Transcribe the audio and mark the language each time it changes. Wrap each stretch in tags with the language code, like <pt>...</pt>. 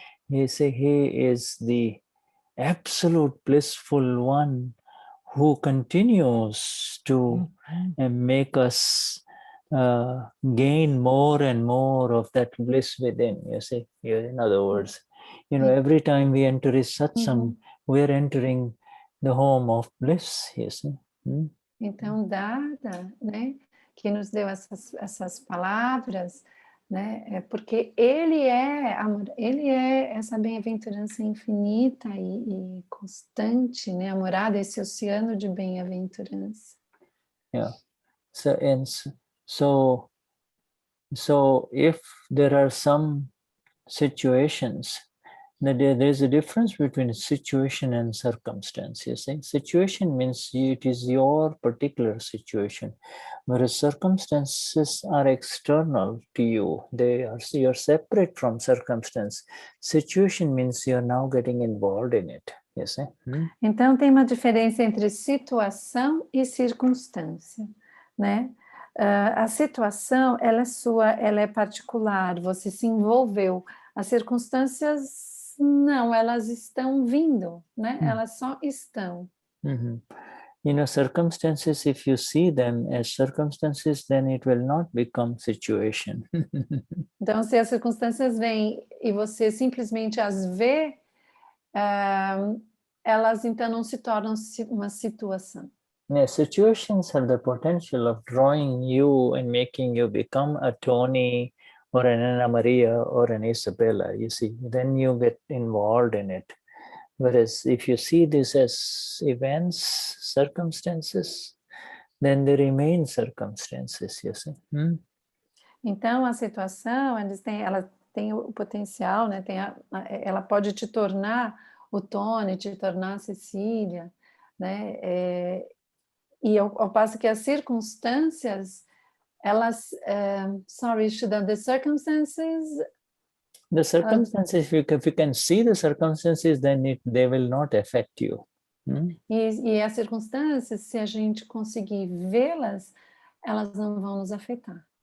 <en>He is the absolute blissful one who continues to make us gain more and more of that bliss within, you see. In other words, every time we enter his satsang, we are entering the home of bliss, you see.</en> <pt>Então, Dada, né, que nos deu essas palavras, né, é porque ele é essa bem-aventurança infinita e constante, né, a morada, esse oceano de bem-aventurança.</pt> <en>Yeah. So if there are some situations, there's a difference between situation and circumstance, you see. Situation means it is your particular situation, whereas circumstances are external to you. You're separate from circumstance. Situation means you're now getting involved in it, you see.</en> <pt>Então tem uma diferença entre situação e circunstância, né? A situação, ela é sua, ela é particular, você se envolveu. As circunstâncias, não, elas estão vindo, né? Elas só estão.</pt> <en>Circumstances, if you see them as circumstances, then it will not become situation.</en> <pt>Então, se as circunstâncias vêm e você simplesmente as vê, elas então não se tornam uma situação.</pt> <en>Situations have the potential of drawing you and making you become a Tony or an Anna Maria or an Isabella, you see, then you get involved in it. Whereas if you see this as events, circumstances, then they remain circumstances, you see.</en> <pt>Então, a situação, ela tem o potencial, né? Ela pode te tornar o Tony, te tornar a Cecília, né? E ao passo que as circunstâncias, elas, Shuddha,</pt> <en>the circumstances The circumstances, if you can see the circumstances, then they will not affect you.</en> <pt>E as circunstâncias, se a gente conseguir vê-las, elas não vão nos afetar.</pt>